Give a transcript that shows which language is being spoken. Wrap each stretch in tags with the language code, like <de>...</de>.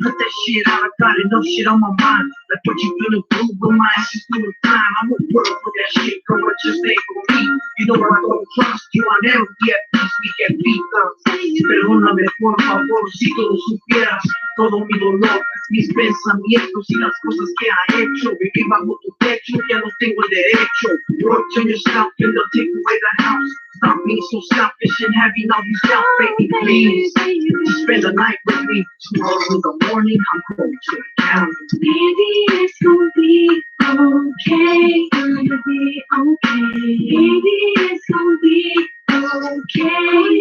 <en>Put that shit out. I got enough shit on my mind. Like what you gonna do with my ass is doing time. I'm gonna work for that shit. Girl, what you say for me? You know I don't trust you. I never be at peace. We get beat up.</en> <es>Perdóname, por favor, si tú lo supieras. Todo mi dolor, mis pensamientos y las cosas que ha hecho. Vivir bajo tu techo, ya no tengo el derecho.</es> <en>Work on yourself and they'll take away the house. Stop being so selfish and having all these doubts, baby, please. Just spend the night with me. Tomorrow in the morning, I'm going to the county. Maybe it's gonna be okay. Gonna be okay. Maybe it's gonna be okay.</en>